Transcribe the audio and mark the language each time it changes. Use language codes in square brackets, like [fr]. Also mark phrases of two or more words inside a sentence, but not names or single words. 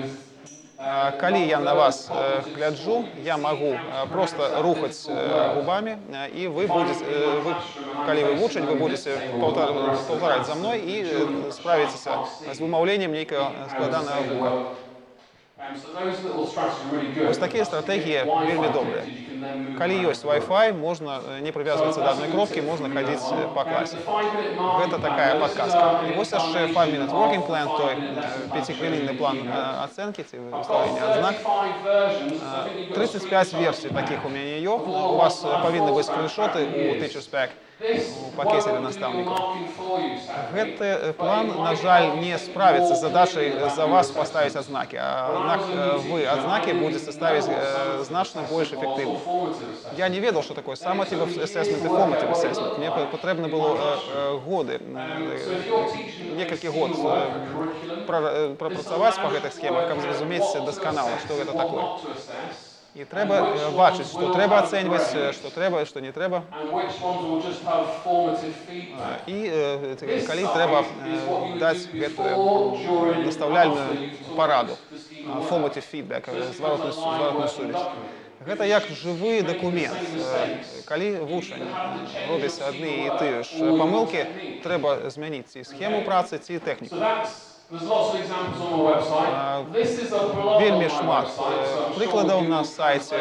[be] Калі я на вас гляджу, я могу просто рухаць губами, і калі вы вучаць, вы будете паўтараць за мной і справіцеся з вымаўленнем нейкага складанага гука. Вось такія стратэгіі вельмі добрыя. Калі ёсць Wi-Fi, можна не прывязвацца да адной кропкі, можна хадзіць па класе. Гэта такая падказка. І вось яшчэ [en] 5-minute working plan, [be] той 5-хвілінны план ацэнкі ці выстаўлення адзнак. 35 версій такіх у мяне ёсць. У вас павінны быць скріншоты у [en] Teacher's Pack [be] у пакеце для настаўнікаў. Гэты план, на жаль, не справіцца з задачай за вас паставіць адзнакі, аднак вы адзнакі будете ставіць значна больш эфектыўна. Я не ведаў, што такое [en] summative assessment [be] і [en] formative assessment. [be] Мне патрэбна было годы, некалькі год прапрацаваць па гэтых схемах, каб зразумець дасканала, што гэта такое. І трэба бачыць, што трэба ацэньваць, што трэба, што не трэба. І калі трэба даць гэтую настаўляльную параду, [en] formative feedback, [be] зваротную сувязь. Гэта як жывы дакумент. Калі вучань робіць адны і тыя ж памылкі, трэба змяніць ці схему працы, ці тэхніку. Вельмі шмат прыкладаў на сайце.